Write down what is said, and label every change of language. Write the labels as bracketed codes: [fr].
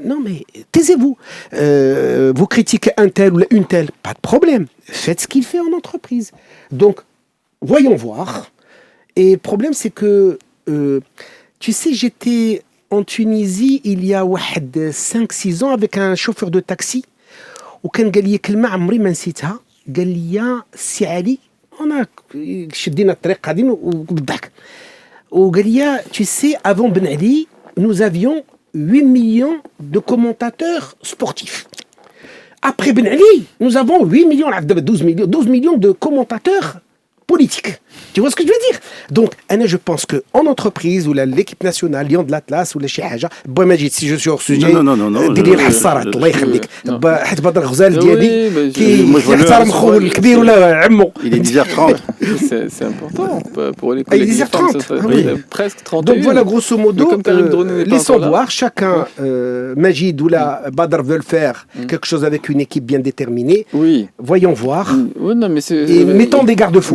[fr] Non, mais taisez-vous. Vous critiquez un tel ou une telle, pas de problème. Faites ce qu'il fait en entreprise. Donc, voyons voir. Et le problème, c'est que... tu sais, j'étais en Tunisie il y a 5-6 ans avec un chauffeur de taxi. [ar] وكان قال لي كلمة عمري ما نسيتها. قال لي سي علي أنا شدينا الطريق قاعدين وبالضحك. وقال لي [fr] tu sais, avant Ben Ali, nous avions 8 millions de commentateurs sportifs. Après Ben Ali, nous avons 8 millions, 12 millions de commentateurs politiques. Tu vois ce que je veux dire? Donc, je pense qu'en entreprise, ou l'équipe nationale, Lyon de l'Atlas, ou les Chihaja, Majid, si je suis hors sujet, [ar] دير الحصارات الله يخليك. حيت بدر غزال ديالي كيحترم خوه الكبير ولا عمو. [fr] Il est 10h30. C'est important pour les collègues. Il est 10h30. Presque 31. Donc voilà, grosso modo, laissons là. voir. Chacun, Majid ou la Badr veulent faire quelque chose avec une équipe bien déterminée. Oui. Voyons voir. Oui, non, mais et mettons des garde-fous.